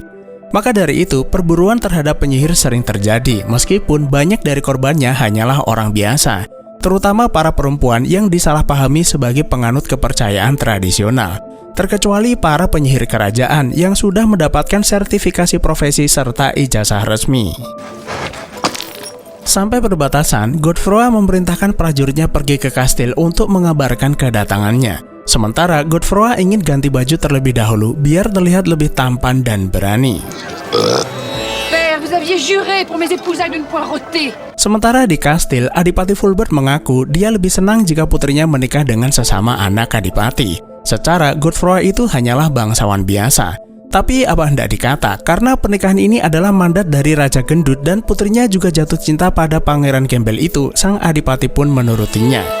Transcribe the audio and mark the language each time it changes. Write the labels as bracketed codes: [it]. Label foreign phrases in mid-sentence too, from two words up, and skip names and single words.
[id] Maka dari itu, perburuan terhadap penyihir sering terjadi meskipun banyak dari korbannya hanyalah orang biasa, terutama para perempuan yang disalahpahami sebagai penganut kepercayaan tradisional, terkecuali para penyihir kerajaan yang sudah mendapatkan sertifikasi profesi serta ijazah resmi. Sampai perbatasan, Godefroy memerintahkan prajuritnya pergi ke kastil untuk mengabarkan kedatangannya. Sementara Godefroy ingin ganti baju terlebih dahulu biar terlihat lebih tampan dan berani. [fr] Vous aviez juré pour mes épousailles de ne point rôter. [id] Sementara di kastil, Adipati Fulbert mengaku dia lebih senang jika putrinya menikah dengan sesama anak adipati. Secara, Godefroy itu hanyalah bangsawan biasa. Tapi apa hendak dikata, karena pernikahan ini adalah mandat dari Raja Gendut dan putrinya juga jatuh cinta pada Pangeran Gembel itu, sang adipati pun menurutinya.